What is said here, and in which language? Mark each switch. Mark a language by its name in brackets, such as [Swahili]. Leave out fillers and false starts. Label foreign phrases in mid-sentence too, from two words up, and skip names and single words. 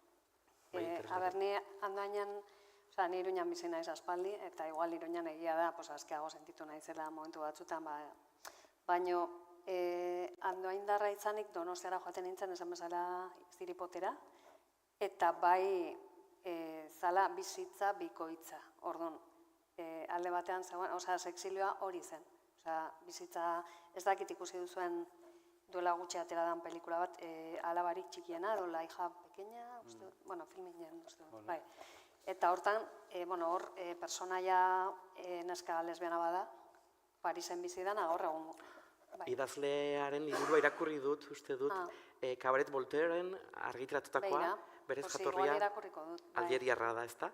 [Basque] Ni Andoainen, ni Iruñan bizi naiz aspaldi, eta igual Iruñan egia da, askeago sentitu naizela momentu batzutan, baino Andoaindarra izanik Donostiara joaten nintzen esan bezala ziripotera, eta bai zala bizitza bikoitza, orduan. Alde batean zegoen, sexilioa hori zen. Bizitza, ez dakit ikusi duzuen duela gutxi atera dan pelikula bat, alabarik txikiena, edo La hija pequeña, filminen, bai. Eta hortan, hor, personaia neska lesbiana bada, Parisen bizi dana, gaur egun. Idazlearen liburua irakurri dut, uste dut, Cabaret Voltairen argitaratutakoa, berez jatorria, Algeriarra da, ezta?